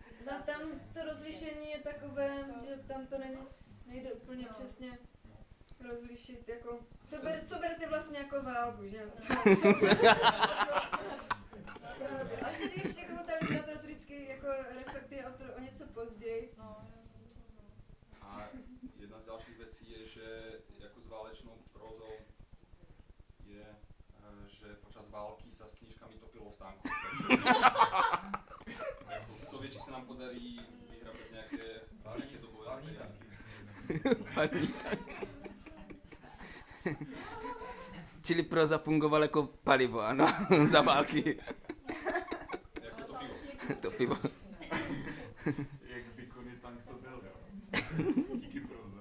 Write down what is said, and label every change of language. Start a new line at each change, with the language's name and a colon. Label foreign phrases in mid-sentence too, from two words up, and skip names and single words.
Czech: No tam to rozlišení je takové, že tam to nejde úplně přesně rozlišit, jako, co berete vlastně jako válku, že? Právě. A ještě jako ta literatura vždycky jako reflektuje o něco později. A jedna z dalších věcí je, že jako s válečnou prózou je, že počas války sa s knížkami topilo v tanku.
Slovak: Takže to vie, či sa nám podarí vyhrabať nejaké dobové materiály.
Czech: Čili próza fungovala jako palivo, ano, za války. Jako to pivo. To pivo. Jak výkonný tank to byl, jo? Díky proze.